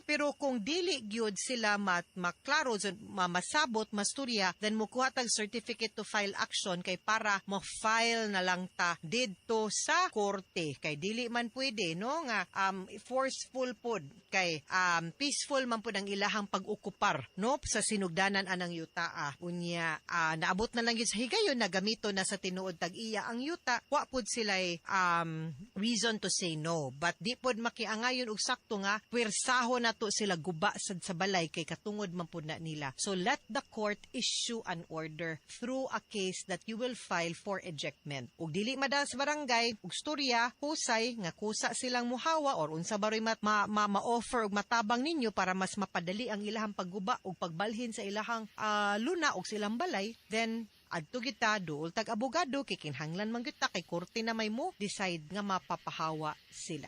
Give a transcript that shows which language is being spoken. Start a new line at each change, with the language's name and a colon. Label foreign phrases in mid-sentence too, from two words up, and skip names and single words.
Cebuano: Pero kung dili gyud sila maklaro, masabot, masturya, then mukuha tag
English: certificate to file action
Cebuano: kay para mo-file na lang ta didto sa korte. Kay dili man pwede, no? Nga forceful pod. Kay peaceful man pod ang ilahang pag-ukupar, no? Sa sinugdanan anang yuta. Unya, naabot na lang yun sa higayon na gamito na sa tinuod tag-iya ang yuta, wa pod sila'y
English: reason to say no.
Cebuano: But di pod makiangayon og sakto nga, pwersaho na to sila guba sa balay kay katungod man pod na nila.
English: So let the court issue an order through a case that you will file for ejectment.
Cebuano: Ug dili madal sa barangay, ug storya, husay, nga kusa silang muhawa or unsa baroy ma-offer og matabang ninyo para mas mapadali ang ilahang pagguba ug pagbalhin sa ilahang luna ug silang balay, then adto kita duol tag abogado kikinhanglan man kita kay korte na may mo decide nga mapapahawa sila.